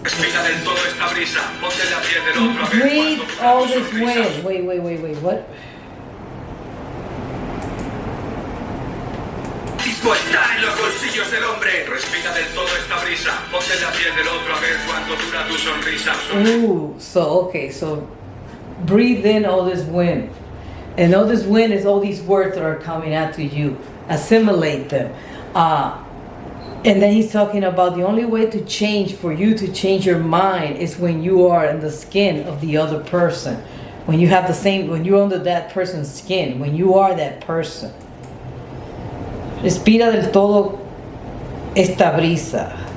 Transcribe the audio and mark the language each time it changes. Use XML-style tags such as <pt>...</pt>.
<es>Respira del todo esta brisa. Ponte la piel del otro a ver.</es> <en>Breathe all this wind. Wait. What?</en> <es>Está en los bolsillos del hombre. Respira del todo esta brisa. Ponte la piel del otro a ver cuánto dura tu sonrisa.</es> <en>Ooh, so breathe in all this wind. And all this wind is all these words that are coming out to you. Assimilate them. And then he's talking about the only way to change, for you to change your mind, is when you are in the skin of the other person. When you have when you're under that person's skin, when you are that person.</en> <es>Respira del todo esta brisa.</es>